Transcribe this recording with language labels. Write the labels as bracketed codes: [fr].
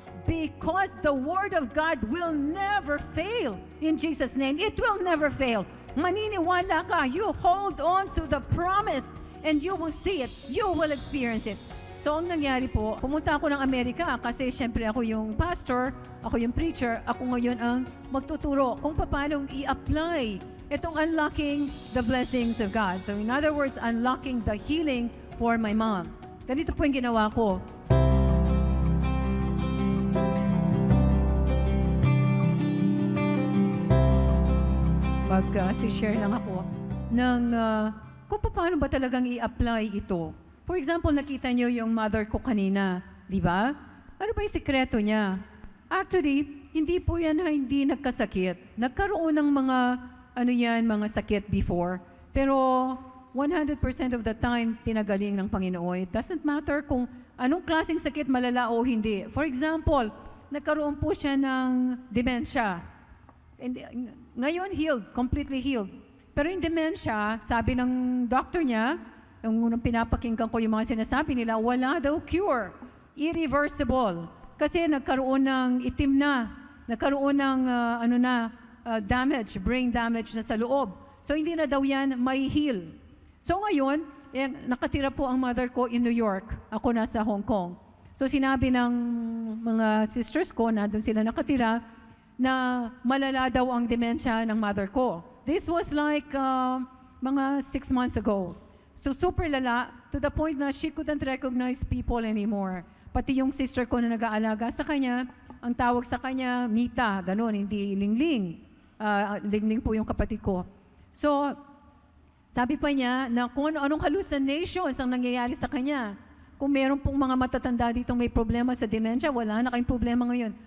[en] Because the Word of God will never fail. In Jesus' name, it will never fail. [tl] Maniniwala ka. [en] You hold on to the promise and you will see it. You will experience it. [tl] So, ang nangyari po, pumunta ako ng Amerika kasi syempre ako yung pastor, ako yung preacher, ako ngayon ang magtuturo kung paano i-apply itong [en] unlocking the blessings of God. So, in other words, unlocking the healing for my mom. [tl] Ganito po yung ginawa ko. Mag-share lang ako ng kung paano ba talagang i-apply ito. For example, nakita niyo yung mother ko kanina, di ba? Ano ba yung sikreto niya? Actually, hindi po yan hindi nagkasakit. Nagkaroon ng mga sakit before. Pero 100% of the time, pinagaling ng Panginoon. [en] It doesn't matter [tl] kung anong klaseng sakit, malala o hindi. For example, nagkaroon po siya ng dementia. [en] And ngayon, healed, completely healed. [tl] Pero yung dementia, sabi ng doctor niya, yung unang pinapakinggan ko yung mga sinasabi nila, wala daw cure. [en] Irreversible. [tl] Kasi nagkaroon ng itim na, nagkaroon ng damage, brain damage na sa loob. So hindi na daw yan may heal. So ngayon, nakatira po ang mother ko in New York. Ako nasa Hong Kong. So sinabi ng mga sisters ko na doon sila nakatira, na malala daw ang dementia ng mother ko. [en] This was like mga 6 months ago. [tl] So super lala [en] to the point na she couldn't recognize people anymore. [tl] Pati yung sister ko na nag-aalaga sa kanya, ang tawag sa kanya, Mita, ganun, hindi Lingling. Lingling po yung kapatid ko. So, sabi pa niya na kung anong hallucinations ang nangyayari sa kanya. Kung meron pong mga matatanda ditong may problema sa dementia, wala na kayong problema ngayon.